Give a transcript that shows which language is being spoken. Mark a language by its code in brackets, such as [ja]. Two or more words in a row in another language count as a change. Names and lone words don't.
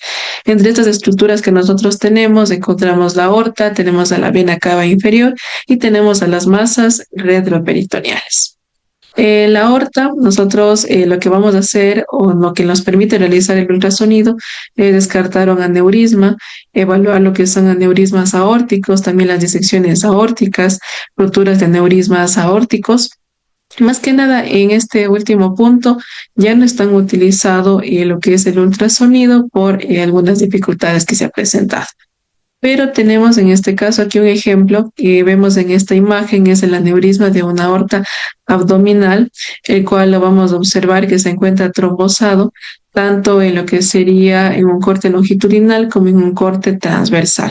[es] Entre estas estructuras que nosotros tenemos encontramos la aorta, tenemos a la vena cava inferior y tenemos a las masas retroperitoneales. La aorta, nosotros lo que vamos a hacer o lo que nos permite realizar el ultrasonido es descartar un aneurisma, evaluar lo que son aneurismas aórticos, también las disecciones aórticas, rupturas de aneurismas aórticos. Más que nada en este último punto ya no están utilizado lo que es el ultrasonido por algunas dificultades que se han presentado. Pero tenemos en este caso aquí un ejemplo que vemos en esta imagen, es el aneurisma de una aorta abdominal, el cual lo vamos a observar que se encuentra trombosado tanto en lo que sería en un corte longitudinal como en un corte transversal.